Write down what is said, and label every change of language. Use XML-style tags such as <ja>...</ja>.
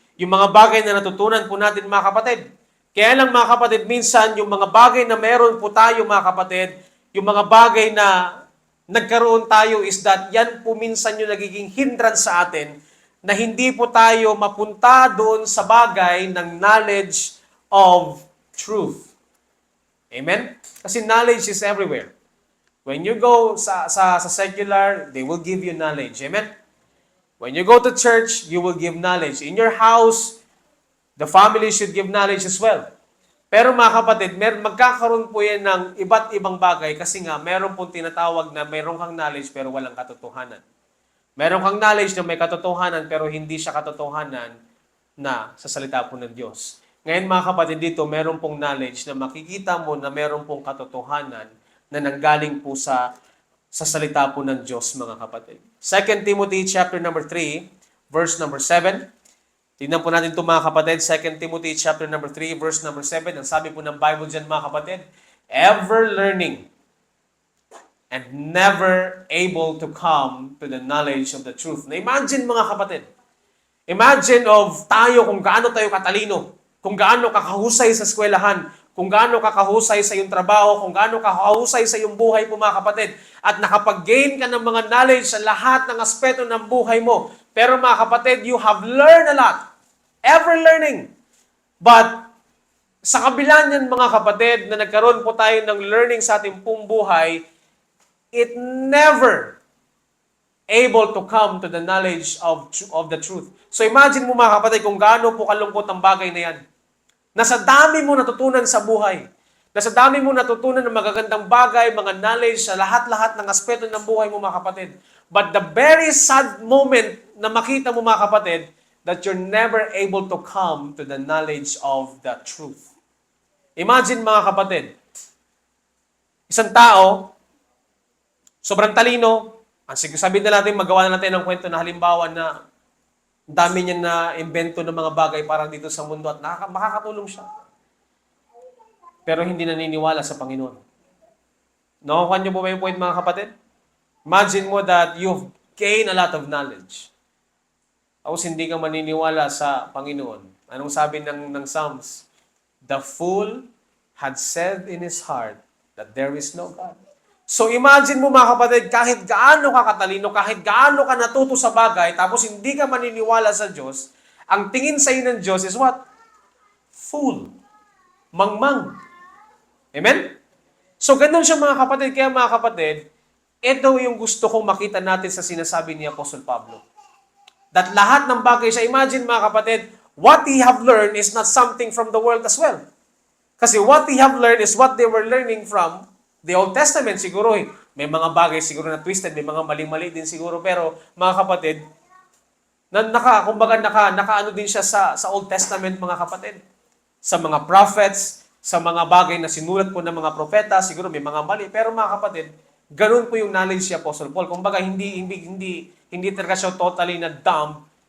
<tl>Yung mga bagay na natutunan po natin mga kapatid. Kaya lang mga kapatid, minsan yung mga bagay na meron po tayo mga kapatid, yung mga bagay na nagkaroon tayo</tl> <en>is that</en> <tl>yan po minsan yung nagiging hindrance sa atin na hindi po tayo mapunta doon sa bagay ng</tl> <en>knowledge of truth. Amen?</en> <tl>Kasi</tl> <en>knowledge is everywhere. When you go sa secular, they will give you knowledge. Amen? When you go to church, you will give knowledge. In your house, the family should give knowledge as well.</en> <tl>Pero mga kapatid, magkakaroon po yan ng iba't ibang bagay kasi nga meron pong tinatawag na meron kang knowledge pero walang katotohanan. Meron kang knowledge na may katotohanan pero hindi siya katotohanan na sa salita po ng Diyos. Ngayon mga kapatid dito, meron pong knowledge na makikita mo na meron pong katotohanan na nanggaling po sa salita po ng Diyos mga kapatid.</tl> <en>2 Timothy chapter number 3, verse number 7.</en> <tl>Tingnan po natin ito mga kapatid, 2 Timothy chapter number 3, verse number 7. Ang sabi po ng Bible dyan mga kapatid,</tl> <en>ever learning and never able to come to the knowledge of the truth.</en> <tl>Na imagine mga kapatid, imagine of tayo kung gaano tayo katalino, kung gaano kakahusay sa eskwelahan, kung gaano kakahusay sa iyong trabaho, kung gaano kakahusay sa iyong buhay po mga kapatid, at nakapag-gain ka ng mga knowledge sa lahat ng aspeto ng buhay mo. Pero mga kapatid,</tl> <en>you have learned a lot. Ever learning.</en> <tl>But sa kabila niyan mga kapatid, na nagkaroon po tayo ng learning sa ating pong buhay,</tl> <en>it never able to come to the knowledge of the truth.</en> <tl>So imagine mo mga kapatid kung gaano po kalungkot ang bagay na yan. Nasa dami mo natutunan sa buhay. Nasa dami mo natutunan ng magagandang bagay, mga knowledge sa lahat-lahat ng aspeto ng buhay mo mga kapatid.</tl> <en>But the very sad moment</en> <tl>na makita mo mga kapatid,</tl> <en>that you're never able to come to the knowledge of the truth.</en> <tl>Imagine mga kapatid, isang tao, sobrang talino, sabihin na natin, magawa na natin ng kwento na halimbawa na dami niya na invento ng mga bagay para dito sa mundo at makakatulong siya. Pero hindi naniniwala sa Panginoon. Nakukuha niyo po ba yung point mga kapatid?</tl> <en>Imagine mo that you've gained a lot of knowledge.</en> <tl>Tapos hindi ka maniniwala sa Panginoon. Anong sabi ng Psalms?</tl> <en>The fool had said in his heart that there is no God.</en> <tl>So imagine mo mga kapatid, kahit gaano ka katalino, kahit gaano ka natuto sa bagay, tapos hindi ka maniniwala sa Diyos, ang tingin sa iyo ng Diyos</tl> <en>is what?</en> <tl>Fool. Mangmang. Amen? So ganun siya mga kapatid. Kaya mga kapatid, ito yung gusto kong makita natin sa sinasabi ni Apostle Pablo.</tl> <en>That</en> <tl>lahat ng bagay siya,</tl> <en>imagine</en> <tl>mga kapatid,</tl> <en>what he have learned is not something from the world as well.</en> <tl>Kasi</tl> <en>what he have learned is what they were learning from the Old Testament.</en> <tl>Siguro may mga bagay siguro na twisted, may mga mali-mali din siguro. Pero mga kapatid, naka-ano din siya sa Old Testament mga kapatid. Sa mga prophets, sa mga bagay na sinulat po ng mga propeta, siguro may mga mali. Pero mga kapatid, ganun po yung knowledge ni Apostle Paul. Kumbaga hindi talaga siya totally na dumb.</tl>